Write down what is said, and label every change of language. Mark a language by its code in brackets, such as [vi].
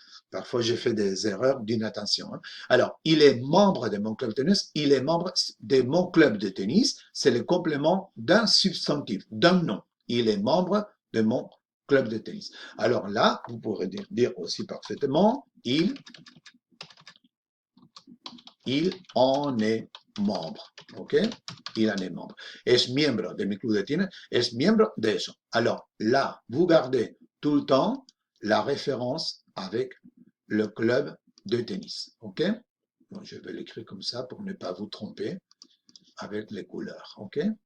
[fr] Parfois, j'ai fait des erreurs d'inattention. Hein. Alors, il est membre de mon club de tennis, il est membre de mon club de tennis, c'est le complément d'un substantif, d'un nom. Il est membre de mon club de tennis. Alors là, vous pourrez dire aussi parfaitement, il en est membre. ¿Ok? Il en est membre. [es] Es miembro de mi club de tenis, es miembro de eso. [fr] Alors là, vous gardez tout le temps la référence avec le club de tennis. OK? Bon, je vais l'écrire comme ça pour ne pas vous tromper avec les couleurs. OK?